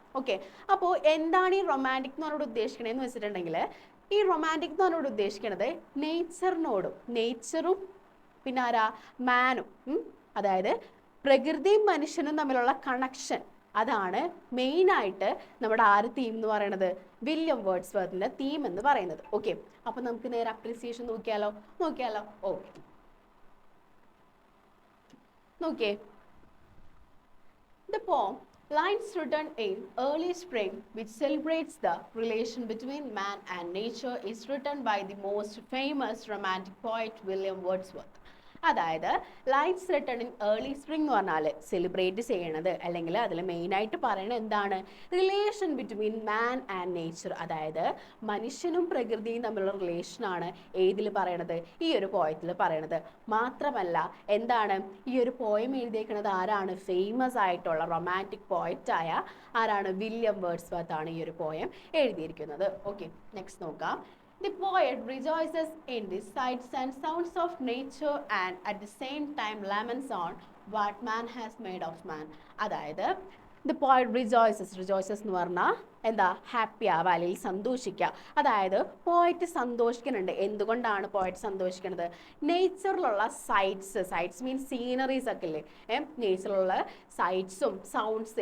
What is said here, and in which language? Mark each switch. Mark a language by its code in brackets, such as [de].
[ml] Okay, അപ്പോൾ എന്താണ് ഈ റൊമാൻറ്റിക് എന്ന് പറഞ്ഞിട്ട് ഉദ്ദേശിക്കണതെന്ന് വെച്ചിട്ടുണ്ടെങ്കിൽ, ഈ റൊമാൻറ്റിക് എന്ന് പറഞ്ഞോട് ഉദ്ദേശിക്കുന്നത് നേച്ചറിനോടും, നേച്ചറും പിന്നെ ആരാ, മാനും, അതായത് പ്രകൃതിയും മനുഷ്യനും തമ്മിലുള്ള കണക്ഷൻ, അതാണ് മെയിനായിട്ട് നമ്മുടെ തീം എന്ന് പറയുന്നത്, വില്യം വേർഡ്സ്വർത്തിൻ്റെ തീം എന്ന് പറയുന്നത്. ഓക്കെ, അപ്പം നമുക്ക് നേരെ അപ്രീസിയേഷൻ നോക്കിയാലോ. ഓക്കെ, നോക്കിയേ, [en] the poem Lines Written in Early Spring, which celebrates the relation between man and nature, is written by the most famous romantic poet William Wordsworth. [ml] അതായത് lines written in early spring എന്ന് പറഞ്ഞാൽ celebrate ചെയ്യണത്, അല്ലെങ്കിൽ അതിൽ മെയിനായിട്ട് പറയണത് എന്താണ്, [en] relation between man and nature, [ml] അതായത് മനുഷ്യനും പ്രകൃതിയും തമ്മിലുള്ള റിലേഷനാണ് ഏതിൽ പറയണത്, ഈ ഒരു പോയത്തിൽ പറയണത്. മാത്രമല്ല എന്താണ്, ഈ ഒരു പോയം എഴുതിയേക്കുന്നത് ആരാണ്, ഫേമസ് ആയിട്ടുള്ള റൊമാൻറ്റിക് പോയറ്റായ ആരാണ്, വില്യം വേർഡ്സ്വർത്ത് ആണ് ഈ ഒരു പോയം എഴുതിയിരിക്കുന്നത്. ഓക്കെ, നെക്സ്റ്റ് നോക്കാം. [en] The poet rejoices in the sights and sounds of nature and at the same time laments on what man has made of man. [ml] അതായത് [en] the poet rejoices [ml] എന്ന് പറഞ്ഞാൽ എന്താ, happy ആവുക അല്ലെങ്കിൽ സന്തോഷിക്കുക. അതായത് പോയറ്റ് സന്തോഷിക്കുന്നുണ്ട്. എന്തുകൊണ്ടാണ് പോയറ്റ് സന്തോഷിക്കുന്നത്? നേച്ചറിലുള്ള സൈറ്റ്സ് മീൻസ് സീനറീസ് ഒക്കെ ഇല്ലേ, നേച്ചറിലുള്ള സൈറ്റ്സും സൗണ്ട്സ്.